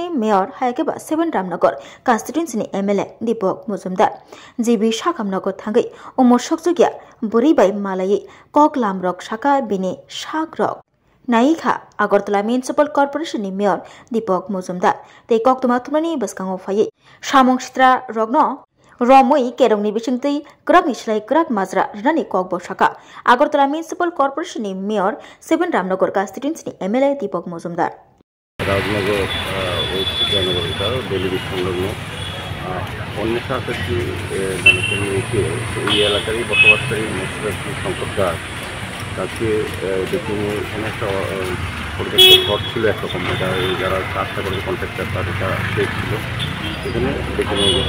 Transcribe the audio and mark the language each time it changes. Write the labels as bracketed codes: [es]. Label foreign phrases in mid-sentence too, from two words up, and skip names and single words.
[trp] ni Mayor Hayakeba 7 Ramnagar constituency ni MLA Deepak Mujumdar jibi sakamnago thangai umor sakjugya bori bai malai kok lamrok saka bini sakrok Naikha Agartala Municipal Corporation ni Mayor Deepak Mujumdar tei koktuma tumani baskango phai samong sitra rogno Romoi kerongni bisingtei krak ni slai krak majra rani kok bosaka Agartala Municipal Corporation ni Mayor 7 Ramnagar constituency ni MLA Deepak Mujumdar [bn] রাজনগর [en] west delivery [bn] সংলগ্ন অন্য সাথী মানুষের নিয়ে এই এলাকারই বসবাসকারী মুখ্যমন্ত্রী শঙ্কর দাস তাকে দেখুন এখানে একটা পরিত্যক্ত ঘর ছিল একরকম যারা কাজটা করে কন্ট্রাক্টার তারা ছিল সেখানে দেখে নিয়ে গেছে